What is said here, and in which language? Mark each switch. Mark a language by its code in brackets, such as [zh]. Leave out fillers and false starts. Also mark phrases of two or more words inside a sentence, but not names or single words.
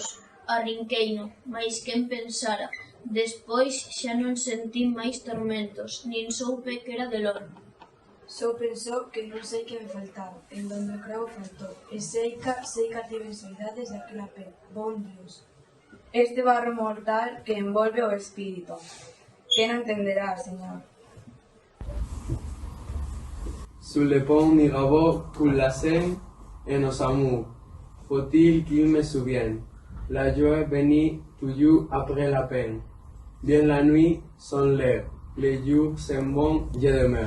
[gl] Arrinqueino, mais quen pensara. Despois xa non sentí máis tormentos, nin soupe que era de lor. Só pensou que non sei que me faltaba, en donde o cravo faltou, e seica tiven saudades daquela pena. Bon Dios. Este barro mortal que envolve o espírito. Que non entenderá, señor. [fr] Sous le pont Mirabeau coule la Seine et nos amours. Faut-il qu'il me souvienne? La joie bénie toujours après la peine. Bien la nuit sont l'air, les jours s'en vont, je demeure.